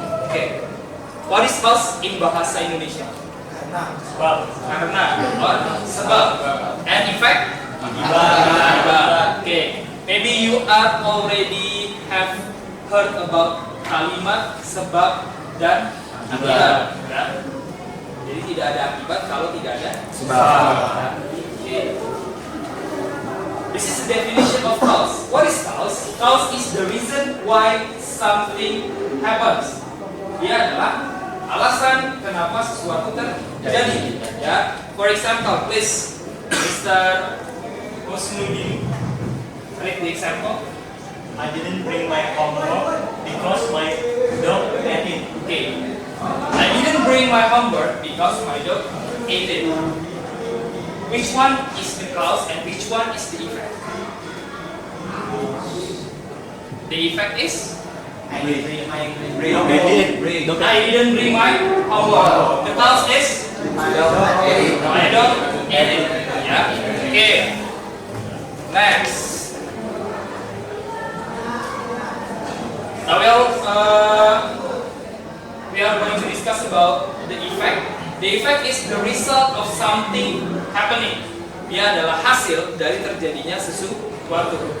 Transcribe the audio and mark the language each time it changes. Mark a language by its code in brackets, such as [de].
[en] Okay, what is cause in bahasa Indonesia? [id] Karena [en] or [id] sebab. [en] And effect? [id] Akibat. [en] Okay, maybe you are already have heard about [id] kalimat sebab dan akibat. Ya. Jadi tidak ada akibat kalau tidak ada sebab. [en] Okay. This is the definition of cause. What is cause? Cause is the reason why something happens. [id] Dia adalah alasan kenapa sesuatu terjadi. Ya, [en] for example, please, Mr. Musnudin, read the example. I didn't bring my homework because my dog ate it. Okay, I didn't bring my homework because my dog ate it. Which one is the cause and which one is the effect? The effect is I didn't bring my homework. The cause is my dog ate it. Yeah. Okay. Next. Now we are going to discuss about the effect. The effect is the result of something happening. [id] Dia adalah hasil dari terjadinya sesuatu.